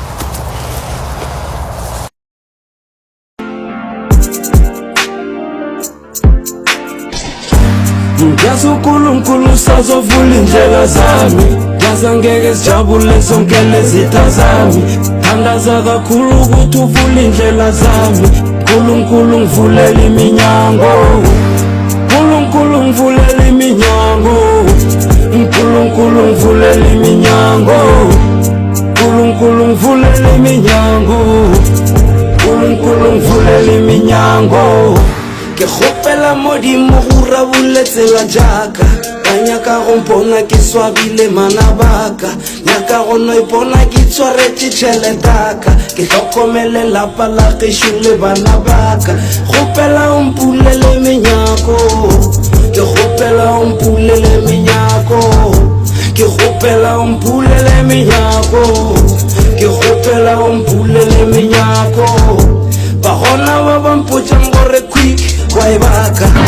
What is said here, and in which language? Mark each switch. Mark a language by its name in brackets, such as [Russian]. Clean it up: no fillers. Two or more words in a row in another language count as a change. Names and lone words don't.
[Zulu] Ngiyazi uNkulunkulu usazovula indlela zami Ngiyazi angeke sijabule zonke lezitha zami Thandaza kakhulu ukuthi uvule indlela zami Nkulunkulu ngivulele iminyango Nkulunkulu ngivulele iminyango Nkulunkulu ngivulele iminyango Nkulunkulu ngivulele iminyango Nkulunkulu ngivulele iminyango [Northern Sotho] Ke kgopela modimo go rabuletsela jaka ka nyaka go mpona ke swabile mana baka nyaka go no ipona ke tshwaretse tšheletaka ke hlokomele lapa la gešo bana baka kgopela o mpulele menyako ke kgopela o mpulele menyako ke kgopela o mpulele menyako ke kgopela o mpulele menyako ba gona ba bampotsa gore [English] quick why [Northern Sotho] baka